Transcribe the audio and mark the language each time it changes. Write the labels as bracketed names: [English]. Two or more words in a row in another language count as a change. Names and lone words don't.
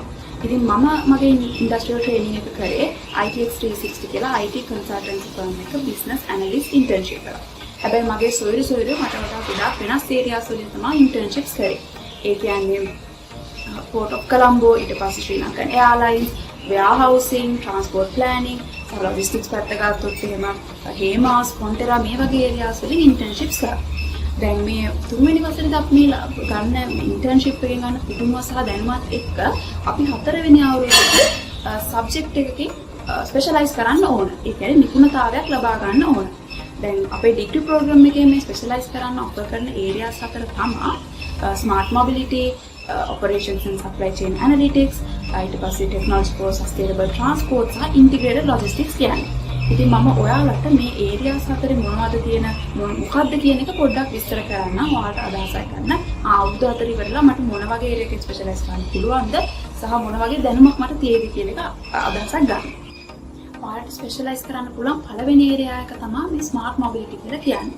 [Sinhala] ඉතින් මම මගේ [English] industrial training [Sinhala] එක කරේ ITX 360 කියලා [English] IT consultancy firm [Sinhala] එක [English] business analyst internship [Sinhala] එක. හැබැයි මගේ සොයුරු මට වඩා ගොඩාක් වෙනස් ඒරියාස් වලින් තමයි ඉන්ටර්න්ෂිප්ස් කරේ. ඒ කියන්නේ Port of Colombo, ඊට පස්සේ ශ්‍රී ලංකන් එයාර්ලයින්ස්, [English] warehousing, transport planning, logistics [Sinhala] පැත්ත ගත්තොත් එහෙම හේමාස්, කොන්ටෙරා මේ වගේ ඒරියාස් වලින් ඉන්ටර්න්ෂිප්ස් කරා. දැන් මේ තුන්වෙනි වසරේදී අපි ගන්න ඉන්ටර්න්ෂිප් එකෙන් ගන්න පුදුම සහ දැනුමත් එක්ක අපි හතරවෙනි අවුරුද්දේ සබ්ජෙක්ට් එකකින් ස්පෙෂලායිස් කරන්න ඕන. ඒ කියන්නේ නිපුණතාවයක් ලබා ගන්න ඕන. දැන් අපේ [English] degree programme [Sinhala] එකේ මේ ස්පෙෂලායිස් කරන්න ඔෆර් කරන ඒරියාස් හතර තමයි [English] smart mobility, operations and supply chain analytics, [Sinhala] ඊට පස්සේ [English] technology for sustainable transport [Sinhala] සහ [English] integrated logistics [Sinhala] කියන්නේ. ඉතින් මම ඔයාලට මේ ඒරියාස් හතරේ මොනවද තියෙන මොකක්ද කියන එක පොඩ්ඩක් විස්තර කරන්න ඔයාලට අදහසක් ගන්න. අවුරුදු 4 ඉවරලා මට මොන වගේ ඒරියකින් ස්පෙෂලායිස් කරන්න පුළුවන්ද සහ මොන වගේ දැනුමක් මට තියෙද කියන එක අදහසක් ගන්න. ඔයාලට ස්පෙෂලායිස් කරන්න පුළුවන් පළවෙනි ඒරියා එක තමයි මේ [English] smart mobility [Sinhala] කියලා කියන්නේ.